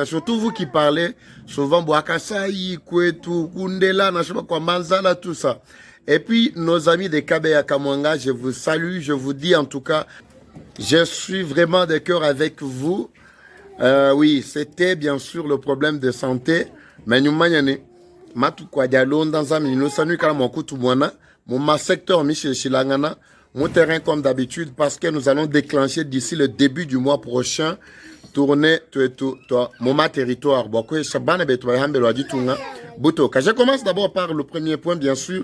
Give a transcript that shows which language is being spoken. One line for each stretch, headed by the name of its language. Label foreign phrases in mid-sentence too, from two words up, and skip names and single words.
French: Surtout vous qui parlez souvent Boakasai, Kwetu, Kundela, Manzala, tout ça. Et puis nos amis de Kabeya Kamwanga, je vous salue, je vous dis en tout cas, je suis vraiment de cœur avec vous. Oui, c'était bien sûr le problème de santé, mais nous manions matu kwa dialon dans un minute, ça nous calme tout mon secteur Michel Chilangana, mon terrain comme d'habitude parce que nous allons déclencher d'ici le début du mois prochain tourner mon territoire. Je commence d'abord par le premier point, bien sûr.